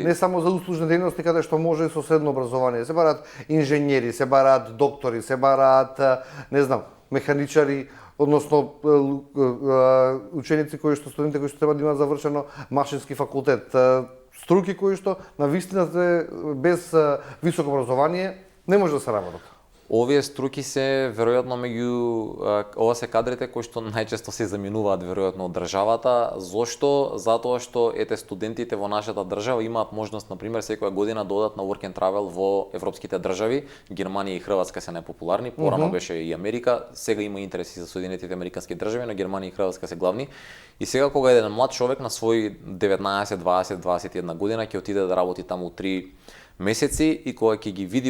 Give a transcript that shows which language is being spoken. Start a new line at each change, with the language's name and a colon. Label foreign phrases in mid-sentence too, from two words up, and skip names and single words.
Macedonian: Не само за услужни дејности каде што може и со средно образование, се бараат инженери, се бараат доктори, се бараат, не знам, механичари, односно ученици кои што студенти кои што треба да имаат завршено машински факултет, струки кои што на вистина без високо образование не може да се работат. Овие струки се веројатно ова се кадрите кои што најчесто се заминуваат веројатно од државата. Зошто? Затоа што студентите во нашата држава имаат можност на пример секоја година да одат на
English: work and travel
Macedonian: во европските држави. Германија и Хрватска се најпопуларни, порано беше и Америка, сега има интереси за Соединетите американски држави, но Германија и Хрватска се главни. И сега кога еден млад човек на свој 19, 20, 21 година ќе отиде да работи таму 3 месеци и кога ќе ги види